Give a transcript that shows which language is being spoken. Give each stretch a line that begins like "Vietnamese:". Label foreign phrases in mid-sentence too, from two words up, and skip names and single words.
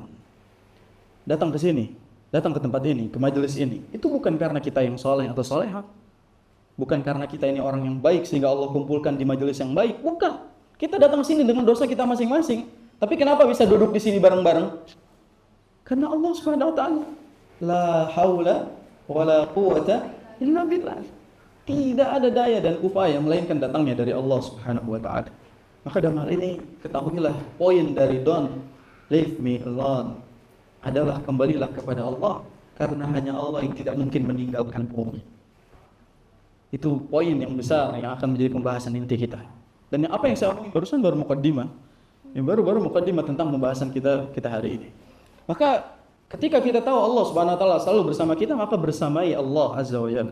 Indonesian: Datang ke sini, datang ke tempat ini, ke majelis ini, itu bukan karena kita yang soleh atau solehah. Bukan karena kita ini orang yang baik sehingga Allah kumpulkan di majelis yang baik. Bukan. Kita datang sini dengan dosa kita masing-masing. Tapi kenapa bisa duduk di sini bareng-bareng? Karena Allah
Arabic: Subhanahu wa taala. La haula wala quwata illa billah.
Indonesian: Tidak ada daya dan upaya melainkan datangnya dari Allah
Arabic: Subhanahu wa taala.
Indonesian: Maka dalam hal ini ketahuilah poin dari
English: don't leave me alone
Indonesian: adalah kembalilah kepada Allah, karena hanya Allah yang tidak mungkin meninggalkan bumi. Itu poin yang besar yang akan menjadi pembahasan inti kita. Dan apa yang saya omongin barusan baru mukaddimah. Yang baru mukaddimah tentang pembahasan kita hari ini. Maka ketika kita tahu Allah
Arabic: Subhanahu wa taala
Indonesian: selalu bersama kita, maka bersamai Allah
Arabic: Azza wa Jalla.